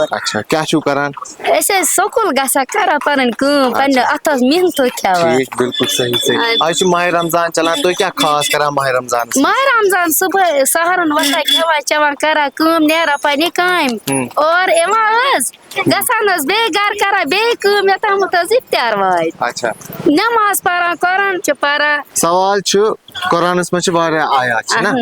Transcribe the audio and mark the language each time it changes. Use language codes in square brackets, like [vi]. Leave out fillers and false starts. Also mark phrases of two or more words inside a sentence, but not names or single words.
[ks] اچھا کیا چھو کران؟ أسۍ سکول گژھان کران پنٕنۍ کٲم پننہِ اتھس محنت کھٮ۪وان. ٹھیک بالکل صحیح. آج ماہ رمضان چلان تو کیا خاص کران ماہ رمضان؟ ماہ رمضان صبح سحرن وۄتھان کھٮ۪وان چٮ۪وان کران کٲم نیران پننہِ کامہِ اور یِوان حظ گژھان حظ بیٚیہِ گرٕ کران بیٚیہِ کٲم یوٚتامتھ حظ اِفطار واتہِ. اچھا نٮ۪ماز پران قرآن چھِ پران. سوال چھُ قرآنس منٛز چھِ واریاہ آیات چھِ نا